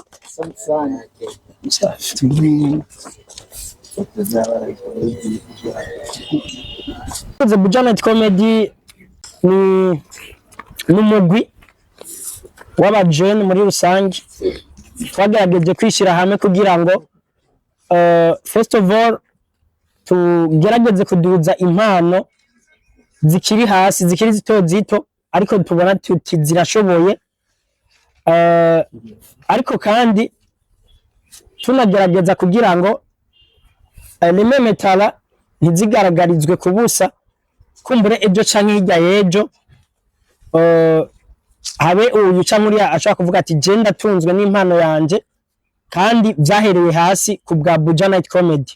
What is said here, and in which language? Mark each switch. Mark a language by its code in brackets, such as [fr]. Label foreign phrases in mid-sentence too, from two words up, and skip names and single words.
[rn] The Bujanet Comedy ni umugwi w'abajene muri rusange twagerageje kwishira hamwe kugira ngo [en] first of all [rn] tugerageze kuduza impano zikiri hasi zikiri zito ariko tubona tuti zirashoboye ariko kandi tunagerageza kugira ngo Lime Tala ntizigaragarizwe kubusa kumbure ejo canke hirya yejo habe uyu canke uriya ashaka kuvuga ati je ndatunzwe n'impano yanje kandi vyahereye hasi ku bwa Bujanet Comedy.